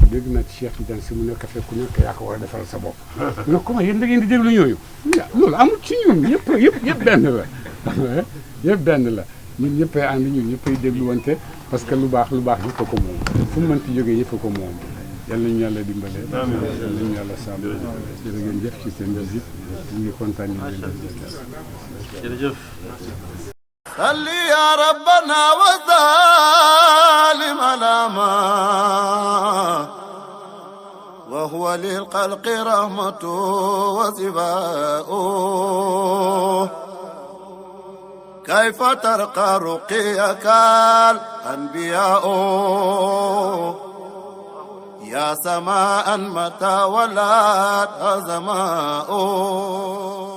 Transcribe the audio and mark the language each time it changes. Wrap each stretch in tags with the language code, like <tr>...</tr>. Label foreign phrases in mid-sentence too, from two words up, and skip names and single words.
<wo>dégg naa ci Cheikh Tidiane si mu ne café ku nekk yaa ko war a defaral sa bopp mu ne ko ma yéen da ngeen di déglu ñooyu loolu amul ci ñun yëpp benn la yëpp benn la ñun ñëppay ànd ñun ñëppay dégluwante</wo> <fr>parce que</fr> <wo>lu baax yëpp a ko moom fu mu mënti jógee yëpp a ko moom yal nañu yàlla dimbale yal nañu yàlla sàmm jërë ngeen jëf ci seen visite ñu ngi kontaan ñu leen di jërëjëf</wo> <ar>صل يا ربنا وسلم على ما وهو للخلق رحمة وشفاء كيف ترقى رقيك الأنبياء يا سماء متى ولات سماء</ar>